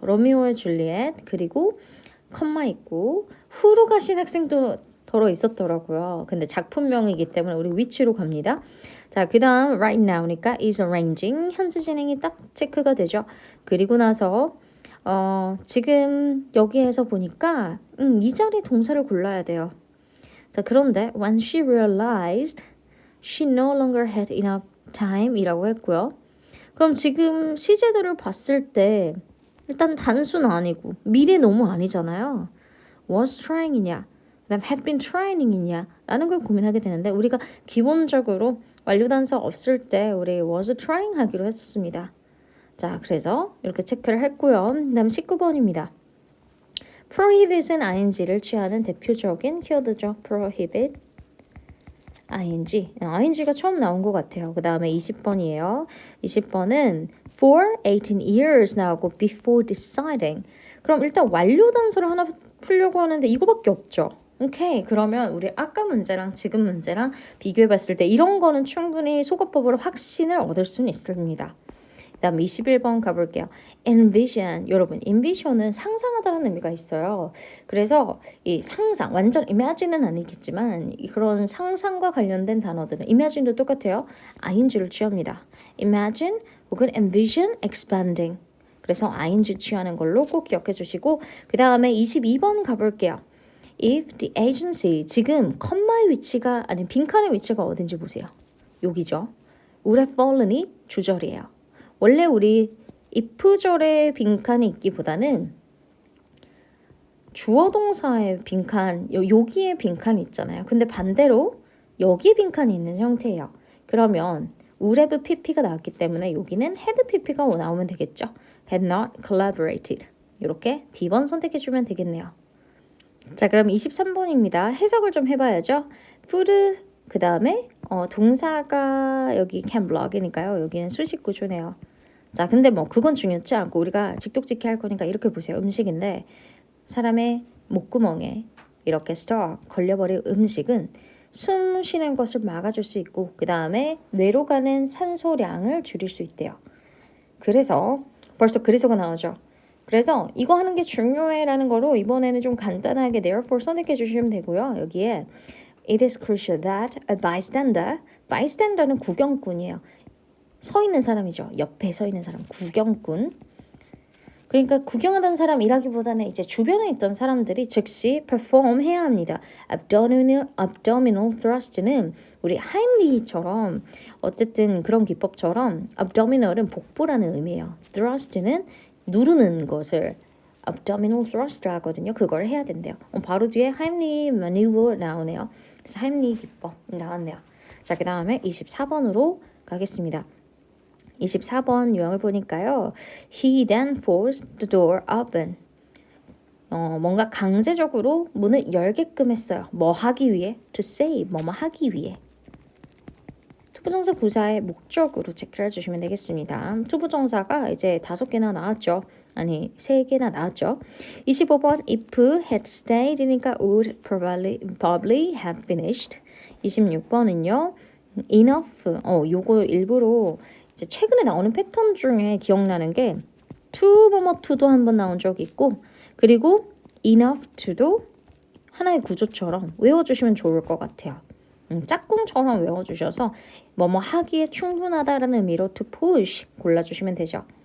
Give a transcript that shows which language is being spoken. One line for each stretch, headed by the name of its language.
Korean: 로미오의 줄리엣 그리고 컴마 있고 후로 가신 학생도 더러 있었더라고요. 근데 작품명이기 때문에 우리 위치로 갑니다. 자, 그 다음
English: right now
Korean: 니까 is arranging 현재 진행이 딱 체크가 되죠. 그리고 나서 지금 여기에서 보니까 이 자리 동사를 골라야 돼요. 자, 그런데
English: when she realized she no longer had enough time
Korean: 이라고 했고요. 그럼 지금 시제들을 봤을 때 일단 단수는 아니고 미래 너무 아니잖아요. was trying이냐 그다음
English: had been trying
Korean: 이냐 라는 걸 고민하게 되는데 우리가 기본적으로 완료단서 없을 때 우리 was trying 하기로 했었습니다. 자, 그래서 이렇게 체크를 했고요. 그다음 19번입니다. prohibit은 ing를 취하는 대표적인 키워드죠. prohibit, ing가 처음 나온 것 같아요. 그 다음에 20번이에요. 20번은
English: for 18 years
Korean: 나오고
English: before deciding.
Korean: 그럼 일단 완료 단서를 하나 풀려고 하는데 이거밖에 없죠. 오케이, 그러면 우리 아까 문제랑 지금 문제랑 비교해 봤을 때 이런 거는 충분히 속어법으로 확신을 얻을 수는 있습니다. 다음 21번 가볼게요. envision. 여러분, envision은 상상하다는 의미가 있어요. 그래서 이 상상, 완전 imagine은 아니겠지만 그런 상상과 관련된 단어들은 imagine도 똑같아요. ing를 취합니다. imagine 혹은
English: envision expanding.
Korean: 그래서 ing 취하는 걸로 꼭 기억해 주시고 그 다음에 22번 가볼게요. If the agency, 지금 컴마의 위치가 아니 빈칸의 위치가 어딘지 보세요. 여기죠.
English: would have fallen이
Korean: 주절이에요. 원래 우리 if절에 빈칸이 있기보다는 주어 동사의 빈칸, 여기에 빈칸이 있잖아요. 근데 반대로 여기에 빈칸이 있는 형태예요. 그러면 would have pp가 나왔기 때문에 여기는 had pp가 나오면 되겠죠.
English: had not collaborated.
Korean: 이렇게 D번 선택해주면 되겠네요. 자, 그럼 23번입니다. 해석을 좀 해봐야죠. food 그 다음에 동사가 여기 can block이니까요. 여기는 수식 구조네요. 자, 근데 뭐 그건 중요치 않고 우리가 직독직해 할 거니까 이렇게 보세요. 음식인데 사람의 목구멍에 이렇게 stalk 걸려버린 음식은 숨 쉬는 것을 막아줄 수 있고 그 다음에 뇌로 가는 산소량을 줄일 수 있대요. 그래서 벌써 그래서가 나오죠. 그래서 이거 하는 게 중요해라는 거로 이번에는 좀 간단하게 therefore 선택해 주시면 되고요.
English: 여기에 It is crucial that a bystander는
Korean: 구경꾼이에요. 서 있는 사람이죠. 옆에 서 있는 사람, 구경꾼. 그러니까 구경하던 사람이라기보다는 이제 주변에 있던 사람들이 즉시 perform 해야 합니다. abdominal thrust는 우리 하임리히처럼 어쨌든 그런 기법처럼 abdominal은 복부라는 의미예요. thrust는 누르는 것을 abdominal thrust 하거든요. 그걸 해야 된대요. 바로 뒤에 하임리히 maneuver 나오네요. 그래서 하임리히 기법 나왔네요. 자, 그 다음에 24번으로 가겠습니다. 24번 유형을 보니까요.
English: He then forced the door open.
Korean: 뭔가 강제적으로 문을 열게끔 했어요. 뭐 하기 위해? To say, 뭐뭐 하기 위해. 투부정사 부사의 목적으로 체크를 해주시면 되겠습니다. 투부정사가 이제 5개나 나왔죠. 아니 3개나 나왔죠. 25번
English: if had stayed이니까 would probably have finished.
Korean: 26번은요. enough. 요거 일부러 이제 최근에 나오는 패턴 중에 기억나는 게 to 뭐뭐 to도 한번 나온 적이 있고 그리고 enough to도 하나의 구조처럼 외워주시면 좋을 것 같아요. 짝꿍처럼 외워주셔서 뭐뭐 하기에 충분하다라는 의미로 to push 골라주시면 되죠.